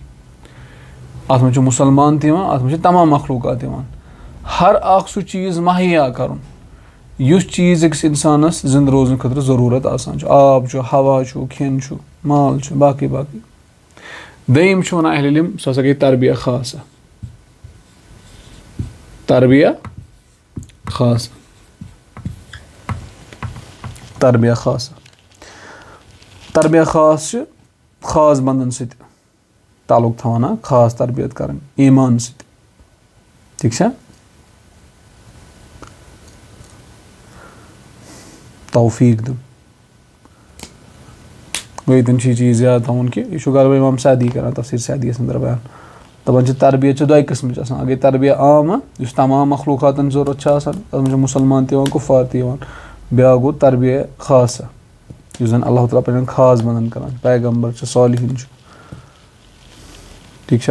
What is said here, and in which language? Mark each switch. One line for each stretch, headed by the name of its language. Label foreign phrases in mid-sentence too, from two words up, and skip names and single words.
Kashmiri: اَتھ منٛز چھُ مُسلمان تہِ یِوان, اَتھ منٛز چھِ تمام مخلوٗقات یِوان. ہر اکھ سُہ چیٖز مہیا کَرُن یُس چیٖز أکِس اِنسانَس زِندٕ روزنہٕ خٲطرٕ ضروٗرت آسان چھُ. آب چھُ, ہوا چھُ, کھٮ۪ن چھُ, مال چھُ, باقٕے باقٕے. دوٚیِم چھُ وَنان اہل علم سُہ ہسا گٔے
Arabic: تربیہ خاصہ. تربیہ خاصہ, تربیہ خاصہ.
Kashmiri: تربیہ خاص چھِ خاص بنٛدن سۭتۍ تعلق تھاوان, خاص تربیت کَرٕنۍ ایٖمان سۭتۍ, ٹھیٖک چھا؟ توفیٖق دیُن. گوٚو ییٚتٮ۪ن چھُ یہِ چیٖز یاد تھاوُن کہِ یہِ چھُ غالباً اِمام سعدی کران تفسیٖر سعدیَس انٛدر بیان. دَپان چھِ تربیت چھِ 2 قٕسمٕچ آسان. اَکھ گٔے
Arabic: تربیہ عامہ
Kashmiri: یُس تمام مخلوٗقاتن ضوٚرتھ چھِ آسان, تَتھ منٛز چھِ مُسلمان تہِ یِوان, کُفار تہِ یِوان. بیٛاکھ گوٚو
Arabic: تربیہ خاصہ
Kashmiri: یُس زَن اللہ تعالیٰ پنٕنٮ۪ن خاص بنٛدن کران چھُ, پیغمبر چھُ, صالحیٖن چھُ, ٹھیٖک چھا؟